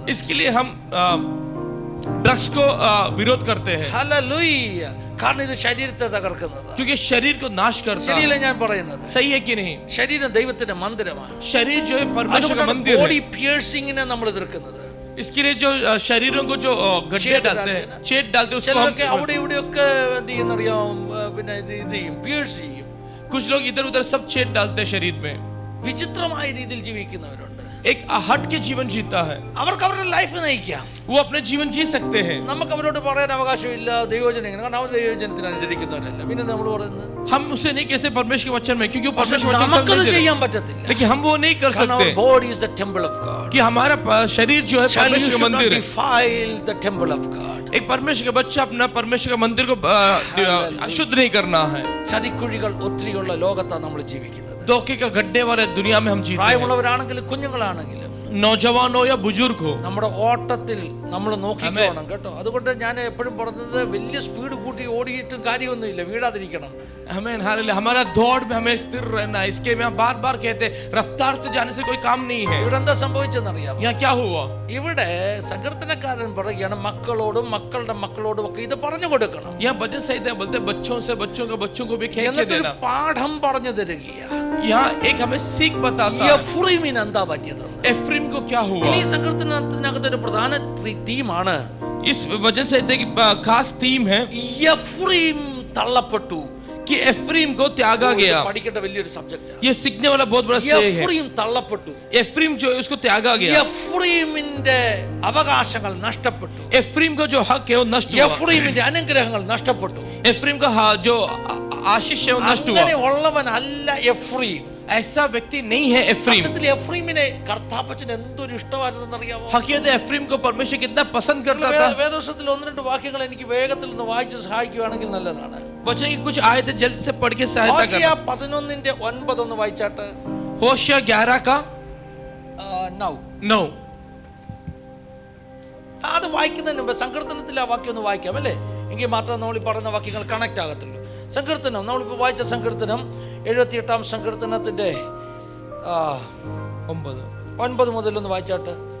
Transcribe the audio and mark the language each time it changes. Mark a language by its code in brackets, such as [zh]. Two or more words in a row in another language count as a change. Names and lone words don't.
[hi] इसके लिए हम ड्रग्स को विरोध करते हैं, [ml] ഹല്ലേലൂയ. കാരണം ഇത് ശരീരത്തെ തകർക്കുന്നത്. [hi] क्योंकि शरीर को नाश करता [ml] ശരിയല്ലേ [hi] है। [ml] ഞാൻ പറയുന്നത്? [hi] सही है कि नहीं? [ml] ശരീരം ദൈവത്തിന്റെ മന്ദിരമാണ്. [hi] शरीर जो है परमेश्वर का [ml] അതുകൊണ്ടാണ് [hi] मंदिर ബോഡി है। [ml] പിയേഴ്സിങ്ങിനെ നമ്മൾ എതിർക്കുന്നത്. [hi] इसके लिए जो शरीरों को जो गड्ढे छेद डालते हैं, डालते हैं। छेद डालते हैं, उसको [ml] ചിലരൊക്കെ [hi] हम [ml] അവിടെ ഇവിടെയൊക്കെ എന്ത് ചെയ്യുന്നറിയാം, പിന്നെ ഇത് ചെയ്യും, പിയേഴ്സ് ചെയ്യും. [hi] कुछ लोग इधर उधर सब छेद डालते हैं शरीर में। [ml] വിചിത്രമായ രീതിയിൽ ജീവിക്കുന്നവരുണ്ട്. [hi] एक हट के जीवन जीता है, [ml] അവർക്ക് അവരുടെ ലൈഫ് നയിക്കാം. [hi] वो अपने जीवन जी सकते हैं। [ml] നമുക്ക് അവരോട് പറയാൻ അവകാശമില്ല ദൈവവചനം എങ്ങനെ, കാരണം അവർ ദൈവവചനത്തിന് അനുസരിക്കുന്നവരല്ല. പിന്നെ നമ്മൾ പറയുന്നത് [hi] हम उसे नहीं कहते परमेश्वर के वचन में, क्योंकि वो [ml] പക്ഷേ [hi] परमेश्वर वचन [ml] നമുക്കത് [hi] समझते हैं। [ml] ചെയ്യാൻ പറ്റത്തില്ല. [hi] लेकिन हम वो नहीं कर [ml] കാരണം [hi] सकते [en] our body is the temple of God. [hi] कि हमारा शरीर जो है [en] Child, you [hi] परमेश्वर का [en] should not [hi] मंदिर है। [en] defile the temple of God. [hi] एक परमेश्वर का बच्चा अपना परमेश्वर का मंदिर को अशुद्ध नहीं करना है। [ml] ചതിക്കുഴികൾ ഒത്തിരിയുള്ള ലോകത്താണ് നമ്മൾ ജീവിക്കുന്നത്. [hi] धोखे का गड्ढे वाले दुनिया में हम जीते हैं। [ml] പ്രായമുള്ളവരാണെങ്കിലും കുഞ്ഞുങ്ങളാണെങ്കിലും [hi] नौजवान हो या बुजुर्ग हो, [ml] നമ്മുടെ ഓട്ടത്തിൽ നമ്മൾ നോക്കിക്കോണം കേട്ടോ. അതുകൊണ്ട് ഞാൻ എപ്പോഴും പറഞ്ഞത് വലിയ സ്പീഡ് കൂട്ടി ഓടിയിട്ടും കാര്യമൊന്നുമില്ല, വീഴാതിരിക്കണം. [hi] हमें हमारा दौड़ में हमें स्थिर रहना है। इसके में हम बार बार कहते हैं रफ्तार से जाने से कोई काम नहीं है। [ml] ഇവിടെ എന്താ സംഭവിച്ചെന്നറിയാം? [hi] यहाँ क्या हुआ? [ml] ഇവിടെ സങ്കീർത്തനക്കാരൻ പറയുകയാണ് മക്കളോടും മക്കളുടെ മക്കളോടും ഒക്കെ ഇത് പറഞ്ഞു കൊടുക്കണം. [hi] यहाँ भजन संहिता बोलते हैं बच्चों से बच्चों को भी कह के [ml] എന്നിട്ടൊരു [hi] देना। [ml] പാഠം പറഞ്ഞു തരികയാ. [hi] यहाँ एक हमें सीख बताता है [ml] എഫ്രൈമിന് എന്താ പറ്റിയതെന്ന്. [hi] एफ्रीम को क्या हुआ। [ml] ഇനി ഈ സങ്കീർത്തനത്തിനകത്തൊരു പ്രധാന തീമാണ്. [hi] इस वजन संहिता की खास थीम है [ml] എഫ്രൈം തള്ളപ്പെട്ടു. [hi] कि एफ्रीम को त्यागा गया। [ml] പഠിക്കേണ്ട വലിയൊരു സബ്ജക്റ്റാണ്. [hi] ये सीखने वाला बहुत बड़ा विषय है। [ml] എഫ്രൈം തള്ളപ്പെട്ടു. [hi] एफ्रीम जो है उसको त्यागा गया। [ml] എഫ്രൈമിന്റെ അവകാശങ്ങൾ നഷ്ടപ്പെട്ടു. [hi] एफ्रीम का जो हक है वो नष्ट हुआ। [ml] എഫ്രൈമിന്റെ അനുഗ്രഹങ്ങൾ നഷ്ടപ്പെട്ടു. [hi] एफ्रीम का जो आशीष है वो नष्ट हुआ। [ml] അങ്ങനെ ഉള്ളവനല്ല എഫ്രൈം. [hi] ऐसा व्यक्ति नहीं है एफ्रीम। [ml] സത്യത്തിൽ എഫ്രൈമിനെ കർത്താപ്പച്ചന് എന്തൊരു ഇഷ്ടമായിരുന്നെന്ന് അറിയാമോ? [hi] हकीकत है एफ्रीम को परमेश्वर कितना पसंद करता था। [ml] വേദോസത്തിൽ ഒന്ന് രണ്ട് വാക്യങ്ങൾ എനിക്ക് വേഗത്തിൽ നിന്ന് വായിച്ച് സഹായിക്കുകയാണെങ്കിൽ നല്ലതാണ്. [hi] वचन की कुछ आयतें जल्द से पढ़ के सहायता ഹോശേയ करना। [ml] 11:9 ഒന്ന് വായിച്ചാട്ട്. [hi] होशिया 11 का 9. 9। [ml] അത് വായിക്കുന്നതിന് മുമ്പ് സങ്കീർത്തനത്തിലെ ആ വാക്യം ഒന്ന് വായിക്കാം അല്ലേ? എങ്കിൽ മാത്രം നമ്മൾ ഈ പറയുന്ന വാക്യങ്ങൾ കണക്ട് ആകത്തുള്ളൂ. സങ്കീർത്തനം നമ്മളിപ്പോൾ വായിച്ച സങ്കീർത്തനം 78 സങ്കീർത്തനത്തിന്റെ 9 മുതൽ ഒന്ന് വായിച്ചാട്ട്.